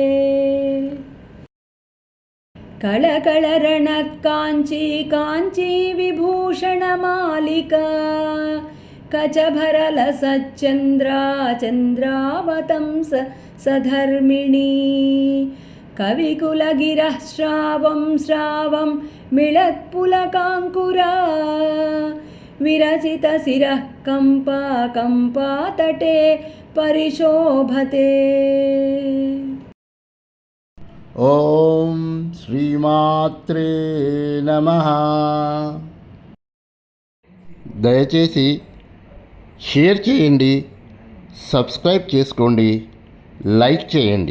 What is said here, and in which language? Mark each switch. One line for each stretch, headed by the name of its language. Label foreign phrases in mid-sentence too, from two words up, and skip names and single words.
Sanskrit: कळकळरणत्काञ्ची काञ्ची विभूषणमालिका कचभरलसच्चन्द्रा चन्द्रावतंस सधर्मिणी कविकुलगिरः स्रावं मिळत्पुलकाङ्कुरा विरचितशिरः कम्पातटे परिशोभते। ఓం శ్రీమాత్రే నమః.
Telugu: దయచేసి షేర్ చేయండి, సబ్స్క్రైబ్ చేసుకోండి, లైక్ చేయండి.